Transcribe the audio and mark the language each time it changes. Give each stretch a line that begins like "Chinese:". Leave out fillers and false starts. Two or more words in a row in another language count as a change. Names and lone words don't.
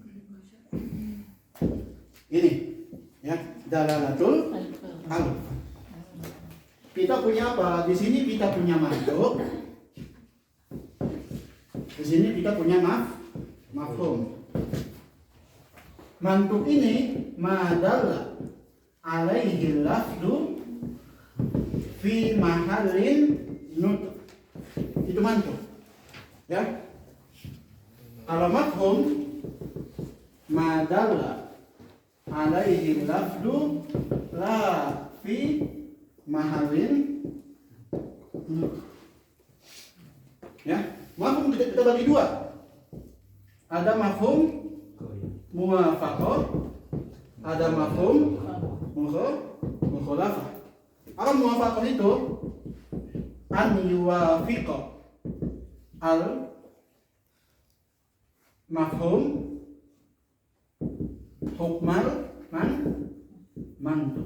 Indonesian: Ini ya,
Arabic: دلالة الألفاظ.
Indonesian: Kita punya apa? Di sini kita punya mantuk. Di sini kita punya mafhum.
Arabic: Mantuk ini ما دل عليه اللفظ في محل النطق.
Indonesian: Itu mantuk. Ya.
Arabic: Kalau mafhum ما دل عليه اللفظ لا في محل النطق.
Indonesian: Ya. Mafhum kita bagi dua. Ada
Arabic: مفهوم موافقة,
Indonesian: ada
Arabic: مفهوم مخالفة.
Indonesian: Apa muwafaqah itu?
Arabic: أن يوافق المفهوم حكم المنطوق.